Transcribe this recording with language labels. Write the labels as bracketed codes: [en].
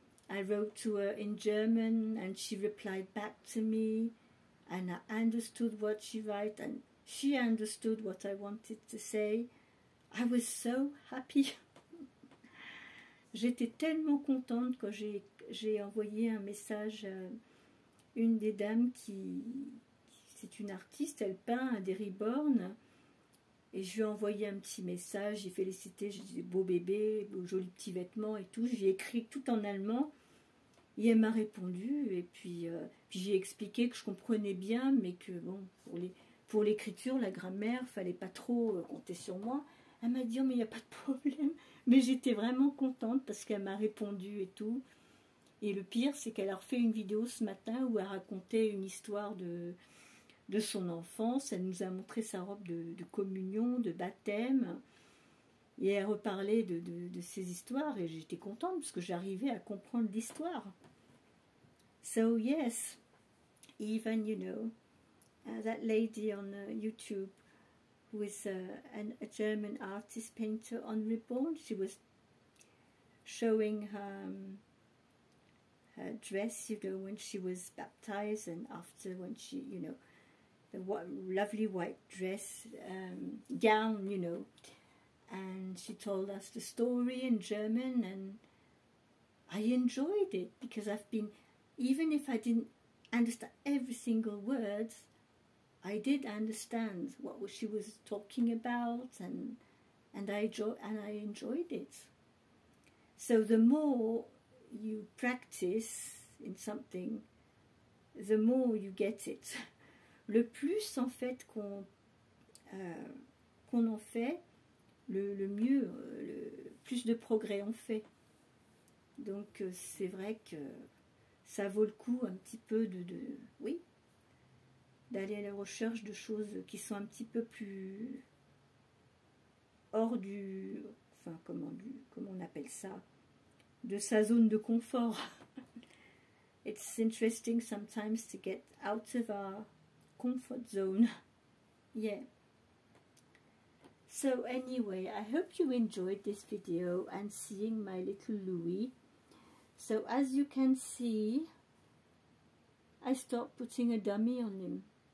[en] I wrote to her in German and she replied back to me, and I understood what she wrote and she understood what I wanted to say. I was so happy. [fr] J'étais tellement contente quand j'ai envoyé un message à une des dames c'est une artiste, elle peint des reborn, et je lui ai envoyé un petit message, j'ai félicité, j'ai dit beau bébé, beau joli petit vêtement et tout, j'ai écrit tout en allemand, et elle m'a répondu, et puis j'ai expliqué que je comprenais bien, mais que bon, pour l'écriture, la grammaire, fallait pas trop compter sur moi. Elle m'a dit oh, mais il n'y a pas de problème, mais j'étais vraiment contente parce qu'elle m'a répondu et tout. Et le pire, c'est qu'elle a refait une vidéo ce matin où elle racontait une histoire de son enfance. Elle nous a montré sa robe de communion, de baptême. Et elle reparlait de ces histoires. Et j'étais contente parce que j'arrivais à comprendre l'histoire. [en] So yes, even, you know, that lady on YouTube who is a German artist painter on Reborn, she was showing her dress, you know, when she was baptized, and after when she, you know, the lovely white dress, gown, you know, and she told us the story in German, and I enjoyed it because I've been, even if I didn't understand every single word, I did understand what she was talking about, and I enjoyed it. So the more you practice in something, the more you get it. [fr] Le plus en fait qu'on en fait, le mieux, le plus de progrès on fait. Donc c'est vrai que ça vaut le coup un petit peu oui, d'aller à la recherche de choses qui sont un petit peu plus hors du, enfin comment on appelle ça, de sa zone de confort. [en] It's interesting sometimes to get out of our comfort zone. Yeah. So anyway, I hope you enjoyed this video and seeing my little Louis. So as you can see, I stopped putting a dummy on him.